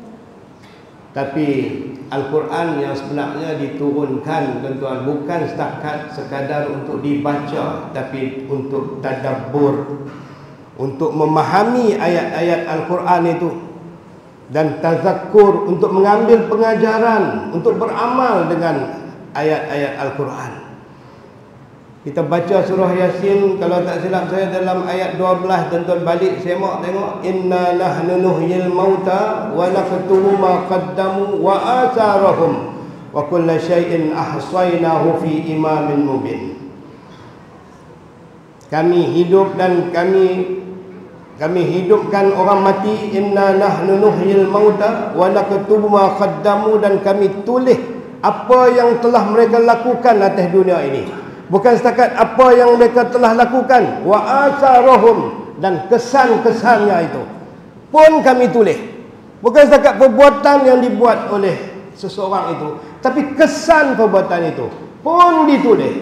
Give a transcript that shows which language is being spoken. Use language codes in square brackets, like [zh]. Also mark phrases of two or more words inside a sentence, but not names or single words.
[ms] Tapi Al-Quran yang sebenarnya diturunkan tuan-tuan bukan setakat sekadar untuk dibaca, tapi untuk tadabbur, untuk memahami ayat-ayat Al-Quran itu, dan tazakkur, untuk mengambil pengajaran, untuk beramal dengan ayat-ayat Al-Quran. Kita baca surah Yasin, kalau tak silap saya dalam ayat 12, tuan-tuan balik semak tengok, [ar] إنا نحن نحيي الموتى ونكتب ما قدموا وآثارهم وكل شيء أحصيناه في إمام مبين. [ms] Kami hidup dan kami hidupkan orang mati. [ar] إنا نحن نحيي الموتى ونكتب ما قدموا, [ms] dan kami tulis apa yang telah mereka lakukan atas dunia ini. Bukan setakat apa yang mereka telah lakukan, [ar] وآثارهم, [ms] dan kesan-kesannya itu pun kami tulis. Bukan setakat perbuatan yang dibuat oleh seseorang itu, tapi kesan perbuatan itu pun ditulis.